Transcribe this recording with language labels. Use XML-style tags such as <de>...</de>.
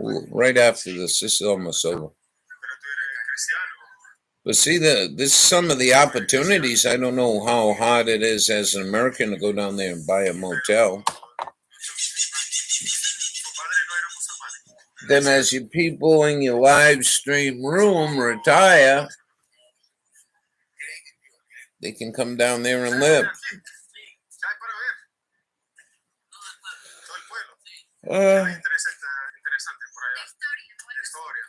<en>Right after this is almost over.</en> <es>Pero tú eres cristiano.</es> <en>But see, this some of the opportunities. I don't know how hard it is as an American to go down there and buy a motel.</en> <es>Tu padre no era musulmán.</es> <en>Then, as you people in your live stream room retire, they can come down there and live.</en> <es>¿Qué hay para ver? Todo el pueblo. Interesante por allá. La historia.</es>